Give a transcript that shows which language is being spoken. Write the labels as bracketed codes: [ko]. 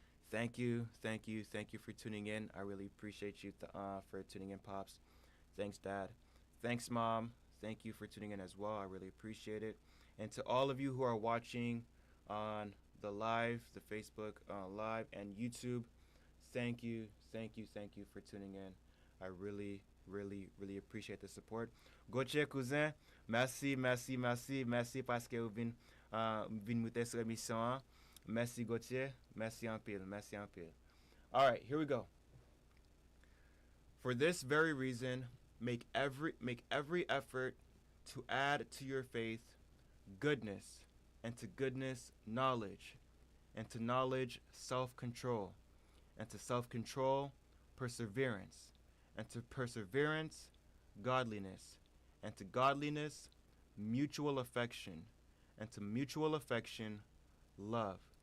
[en] Thank you, thank you, thank you for tuning in. I really appreciate you for tuning in, Pops. Thanks, Dad. Thanks, Mom. Thank you for tuning in as well. I really appreciate it. And to all of you who are watching on the live, the Facebook live, and YouTube, thank you, thank you, thank you for tuning in. I really, really, really appreciate the support. [fr] Gauthier Cousin, merci, merci, merci, merci parce que vous venez m'écouter sur l'émission. Merci Gauthier, merci en pile, merci en pile. [en] All right, here we go. For this very reason, make every effort to add to your faith goodness, and to goodness knowledge, and to knowledge self-control, and to self-control perseverance, and to perseverance godliness, and to godliness mutual affection, and to mutual affection love.